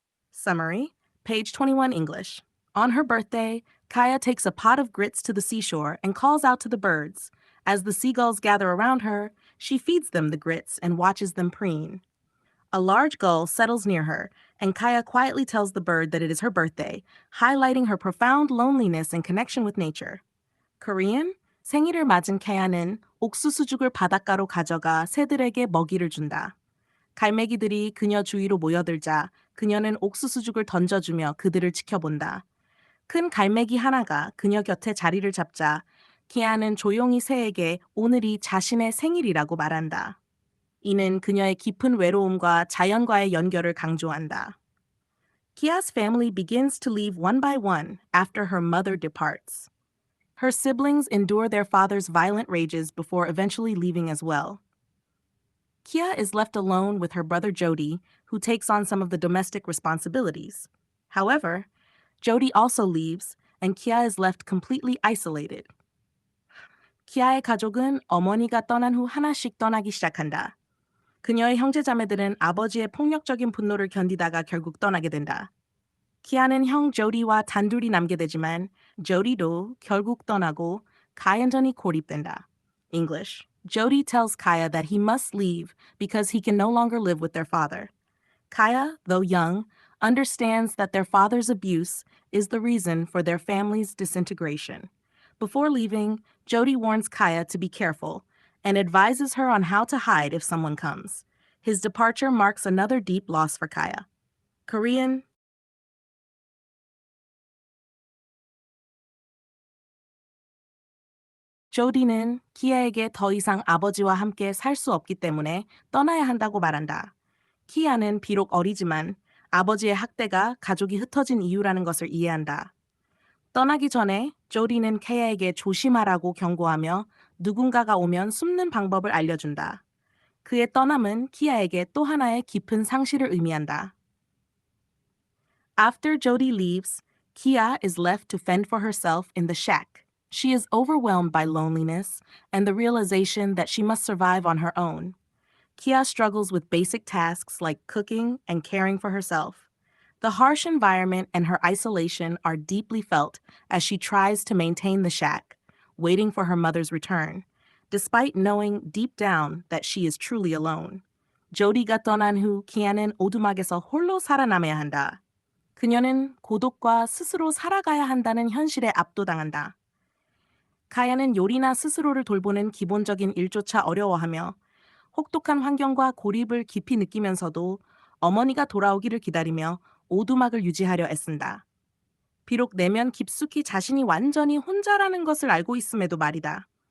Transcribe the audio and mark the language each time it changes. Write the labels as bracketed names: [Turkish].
[English] Summary, page 21 English. On her birthday, Kaya takes a pot of grits to the seashore and calls out to the birds. As the seagulls gather around her, she feeds them the grits and watches them preen. A large gull settles near her, and Kaya quietly tells the bird that it is her birthday, highlighting her profound loneliness and connection with nature. [Korean] Korean, 생일을 맞은 카야는 옥수수죽을 바닷가로 가져가 새들에게 먹이를 준다. 갈매기들이 그녀 주위로 모여들자 그녀는 옥수수죽을 던져주며 그들을 지켜본다. 큰 갈매기 하나가 그녀 곁에 자리를 잡자 키아는 조용히 새에게 오늘이 자신의 생일이라고 말한다. 이는 그녀의 깊은 외로움과 자연과의 연결을 강조한다. [English] Kia's family begins to leave one by one after her mother departs. Her siblings endure their father's violent rages before eventually leaving as well. Kia is left alone with her brother Jody, who takes on some of the domestic responsibilities. However, Jody also leaves, and Kia is left completely isolated. [Korean] 키아의 가족은 어머니가 떠난 후 하나씩 떠나기 시작한다. 그녀의 형제자매들은 아버지의 폭력적인 분노를 견디다가 결국 떠나게 된다. 키아는 형 조디와 단둘이 남게 되지만 조디도 결국 떠나고 가연전이 고립된다. [English] English. Jody tells Kaya that he must leave because he can no longer live with their father. Kaya, though young, understands that their father's abuse is the reason for their family's disintegration. Before leaving, Jody warns Kaya to be careful and advises her on how to hide if someone comes. His departure marks another deep loss for Kaya. Korean. [Korean] 조디는 키아에게 더 이상 아버지와 함께 살 수 없기 때문에 떠나야 한다고 말한다. 키아는 비록 어리지만 아버지의 학대가 가족이 흩어진 이유라는 것을 이해한다. 떠나기 전에 조디는 키아에게 조심하라고 경고하며 누군가가 오면 숨는 방법을 알려준다. 그의 떠남은 키아에게 또 하나의 깊은 상실을 의미한다. [English] After Jody leaves, Kia is left to fend for herself in the shack. She is overwhelmed by loneliness and the realization that she must survive on her own. Kia struggles with basic tasks like cooking and caring for herself. The harsh environment and her isolation are deeply felt as she tries to maintain the shack, waiting for her mother's return, despite knowing deep down that she is truly alone. [Korean] 조디가 떠난 후 키아는 오두막에서 홀로 살아남아야 한다. 그녀는 고독과 스스로 살아가야 한다는 현실에 압도당한다. 카야는 요리나 스스로를 돌보는 기본적인 일조차 어려워하며 혹독한 환경과 고립을 깊이 느끼면서도 어머니가 돌아오기를 기다리며 오두막을 유지하려 애쓴다. 비록 내면 깊숙이 자신이 완전히 혼자라는 것을 알고 있음에도 말이다.